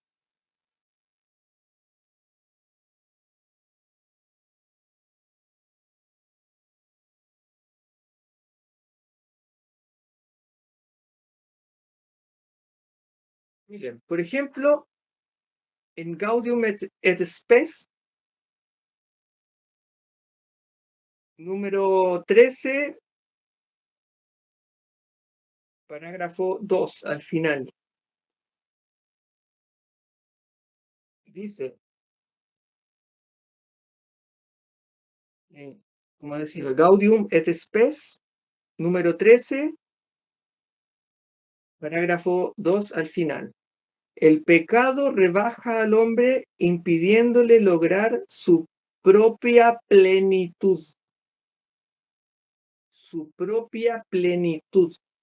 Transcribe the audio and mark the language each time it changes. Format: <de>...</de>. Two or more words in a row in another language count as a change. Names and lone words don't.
<es>Miren, por ejemplo, en Gaudium et Spes, número 13, parágrafo 2, al final. Dice, ¿cómo decirlo? Gaudium et Spes, número 13, parágrafo 2, al final. El pecado rebaja al hombre impidiéndole lograr su propia plenitud. Su propia plenitud.</es>